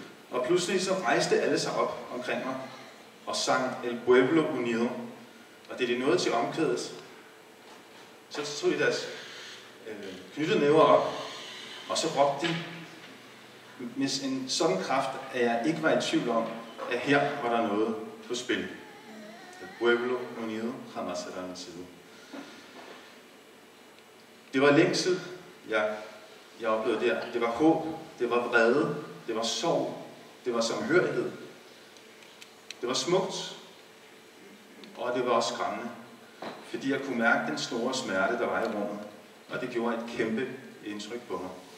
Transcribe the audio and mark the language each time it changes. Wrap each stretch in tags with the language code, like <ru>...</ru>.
<da>Og pludselig så rejste alle sig op omkring mig og sang El Pueblo Unido. Og det er nåede til omkvædet. Så tog de deres knyttede næver op, og så råbte de med en sådan kraft, at jeg ikke var i tvivl om, at her var der noget på spil.</da> <es>El Pueblo Unido jamás será vencido.</es> <da>Det var længsel, jeg oplevede der. Det var håb, det var vrede, det var sorg, det var samhørighed. Det var smukt, og det var også skræmmende, fordi jeg kunne mærke den store smerte, der var i rummet, og det gjorde et kæmpe indtryk på mig.</da>